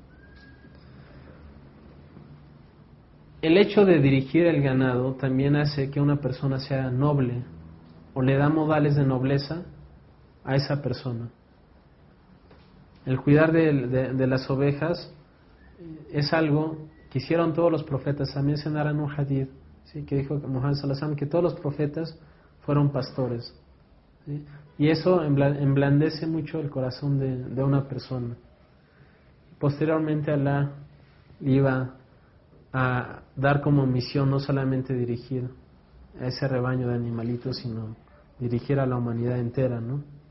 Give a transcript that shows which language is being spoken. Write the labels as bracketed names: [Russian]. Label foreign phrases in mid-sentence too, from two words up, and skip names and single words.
[Spanish] El hecho de dirigir el ganado también hace que una persona sea noble, o le da modales de nobleza a esa persona. El cuidar de las ovejas es algo que hicieron todos los profetas. También se narra en un hadith, ¿sí?, que dijo Muhammad [Arabic] صلى الله عليه وسلم [Spanish] que todos los profetas fueron pastores, ¿sí? Y eso emblandece mucho el corazón de una persona. Posteriormente Allah le iba a dar como misión no solamente dirigir a ese rebaño de animalitos, sino dirigir a la humanidad entera, ¿no?